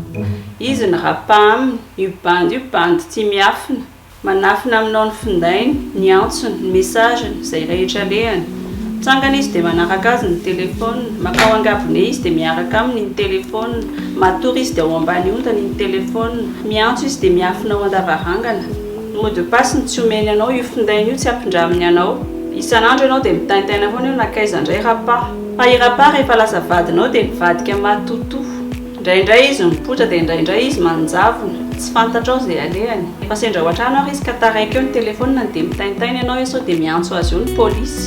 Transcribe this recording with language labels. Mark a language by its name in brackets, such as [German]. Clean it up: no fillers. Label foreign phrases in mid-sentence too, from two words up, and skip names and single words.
[Malagasy] Izy ny rapa aminy, io bandy tsy miafina. Manafina aminao ny findainy, ny antsony, ny messageny, izay rehetra lehany. Tsangana izy dia manaraka azy ny telefona, makao angabone izy dia miaraka aminy ny telefona, matory izy dia ao ambany ondany ny telefona, miantso izy dia miafina ao andavarangana. [French] Mot de passe [Malagasy] ny tsy omeny anao io findainy io tsy ampindraminy anao. Isan'andro ianao dia mitaintaina foana io nakaiza indray rapa. Fa i rapa rehefa lasa vadinao dia mivadika matoto. Indraindray izy mipotra dia indraindray izy manjavona. Tsy fantatrao izay alehany. Efa sendra ao an-trano ary izy ka taraiky eo ny telefônina dia mitaintaina ianao io sao dia miantso azy eo ny pôlisy.